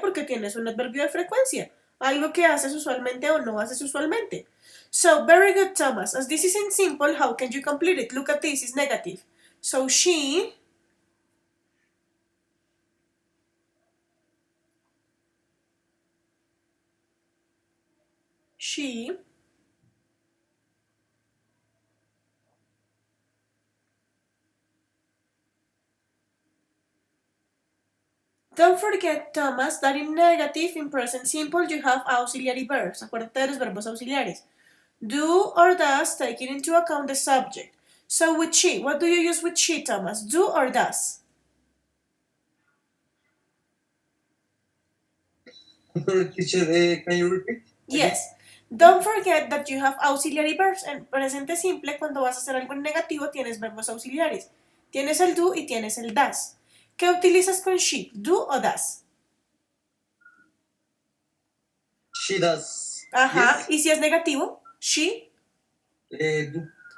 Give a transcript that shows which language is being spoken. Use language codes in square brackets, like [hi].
[es] Porque tienes un adverbio de frecuencia. Algo que haces usualmente o no haces usualmente. [en] So, very good, Thomas. As this is in simple, how can you complete it? Look at this, it's negative. So, she Don't forget, Thomas, that in negative, in present simple, you have auxiliary verbs. [es] Acuérdate de los verbos auxiliares. [en] Do or does, taking into account the subject. So with she, what do you use with she, Thomas? Do or does? Sorry, teacher, can you repeat? Yes. Don't forget that you have auxiliary verbs. [es] En presente simple, cuando vas a hacer algo en negativo, tienes verbos auxiliares. Tienes el do y tienes el does. ¿Qué utilizas con she? ¿Do o does? [en] She does. Ajá. Yes. [es] ¿Y si es negativo? She. [en] Do.